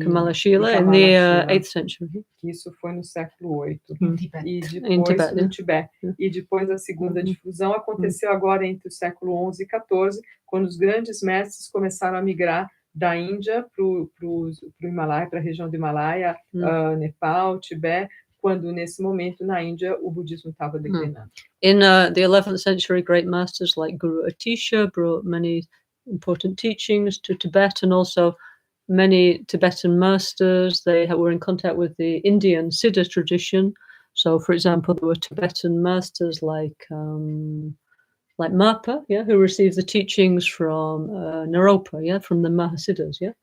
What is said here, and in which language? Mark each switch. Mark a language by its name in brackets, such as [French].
[English] Kamalashila in the 8th century. [Portuguese] Isso foi no século VIII. E [English] In [Portuguese] depois [English] Tibet, [Portuguese] no Tibete. E depois a segunda difusão aconteceu agora entre o século XI e XIV, quando os grandes mestres começaram a migrar da Índia para o Himalaia, para a região do Himalaia, Nepal, Tibete, quando nesse momento na Índia o budismo estava declinando. [English] In the 11th century, great masters like Guru Atisha brought many important teachings to Tibet, and also many Tibetan masters, they were in contact with the Indian Siddha tradition. So, for example, there were Tibetan masters like Marpa, yeah, who received the teachings from Naropa, yeah, from the Mahasiddhas, yeah.